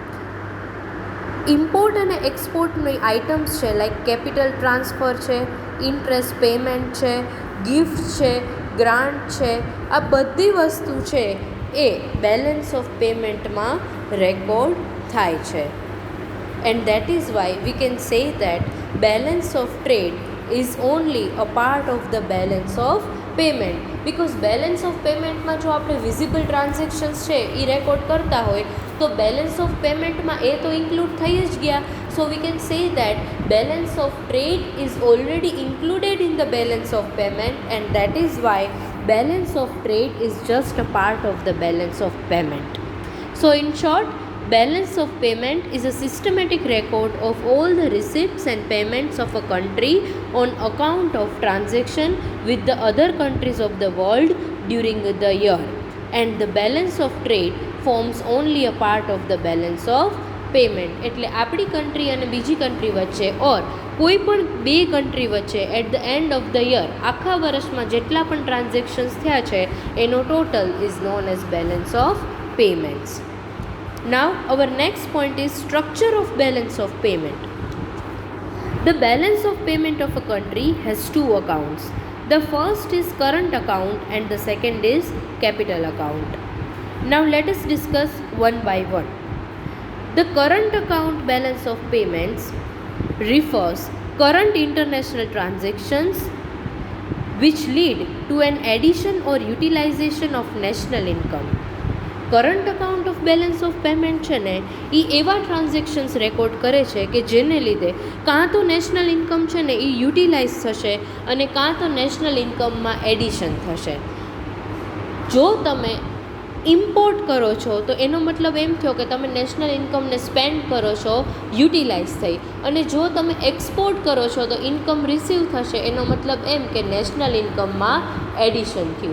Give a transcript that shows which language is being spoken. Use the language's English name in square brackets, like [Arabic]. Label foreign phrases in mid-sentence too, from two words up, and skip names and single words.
[Gujarati] ઇમ્પોર્ટ અને એક્સપોર્ટની આઇટમ્સ છે લાઈક [English] capital transfer [Gujarati] છે, [English] interest payment [Gujarati] છે, ગિફ્ટ છે, ગ્રાન્ટ છે, આ બધી વસ્તુ છે એ [English] balance of paymentમાં [Gujarati] રેકોર્ડ થાય છે. [English] And that is why we can say that balance of trade is only a part of the balance of payment, because balance of પેમેન્ટમાં [Gujarati] જો આપણે વિઝિબલ ટ્રાન્ઝેક્શન્સ છે એ રેકોર્ડ કરતા હોય તો બેલેન્સ ઓફ પેમેન્ટમાં એ તો ઇન્ક્લુડ થઈ જ ગયા. [English] So we can say that balance of trade is already included in the balance of payment, and that is why balance of trade is just a part of the balance of payment. So in short, balance of payment is a systematic record of all the receipts and payments of a country on account of transaction with the other countries of the world during the year, and the balance of trade forms only a part of the balance of payment. [Gujarati] એટલે આપણી કન્ટ્રી અને બીજી કન્ટ્રી વચ્ચે ઓર કોઈ પણ બે કન્ટ્રી વચ્ચે [English] at the end of the year [Gujarati] આખા વર્ષમાં જેટલા પણ ટ્રાન્ઝેક્શન્સ થયા છે એનો ટોટલ [English] is known as balance of payments. Now our next point is structure of balance of payment. The balance of payment of a country has two accounts. The first is current account and the second is capital account. Now let us discuss one by one. The current account balance of payments refers current international transactions which lead to an addition or utilization of national income. current account of balance of payment [Gujarati] છે ને એ એવા ટ્રાન્ઝેક્શન્સ રેકોર્ડ કરે છે કે જેને લીધે કાં તો [English] national income [Gujarati] છે ને એ યુટિલાઇઝ થશે અને કાં તો [English] national incomeમાં [Gujarati] એડિશન થશે. જો તમે ઇમ્પોર્ટ કરો છો તો એનો મતલબ એમ થયો કે તમે [English] national incomeને [Gujarati] સ્પેન્ડ કરો છો, યુટિલાઇઝ થઈ, અને જો તમે એક્સપોર્ટ કરો છો તો [English] income receive [Gujarati] થશે, એનો મતલબ એમ કે [English] national incomeમાં [Gujarati] એડિશન થયું.